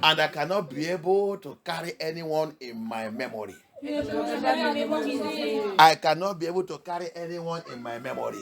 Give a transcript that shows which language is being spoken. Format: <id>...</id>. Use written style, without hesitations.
<en>And I cannot be able to carry anyone in my memory.</en> <fr>Je ne pourrais jamais la mémoriser.</fr> <en>I cannot be able to carry anyone in my memory.</en>